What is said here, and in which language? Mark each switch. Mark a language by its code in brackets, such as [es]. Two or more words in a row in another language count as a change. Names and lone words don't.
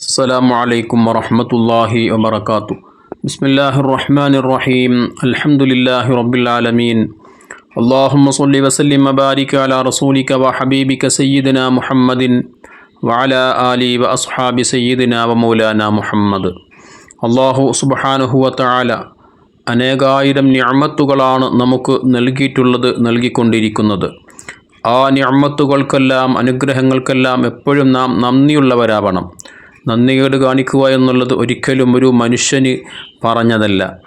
[ar] السلام عليكم ورحمة الله وبركاته. بسم الله الرحمن الرحيم. الحمد لله رب العالمين. اللهم صل وسلم وبارك على رسولك وحبيبك سيدنا محمد وعلى آله وأصحاب سيدنا ومولانا محمد. الله سبحانه وتعالى [ml] അനേകായിരം നിഅമത്തുകളാണ് നമുക്ക് നൽകിക്കൊണ്ടിരിക്കുന്നത്. ആ നിഅമത്തുകൾക്കെല്ലാം അനുഗ്രഹങ്ങൾക്കെല്ലാം എപ്പോഴും നാം നന്ദിയുള്ളവരാവണം. നന്ദികേട് കാണിക്കുക എന്നുള്ളത് ഒരിക്കലും ഒരു മനുഷ്യന് പറഞ്ഞതല്ല.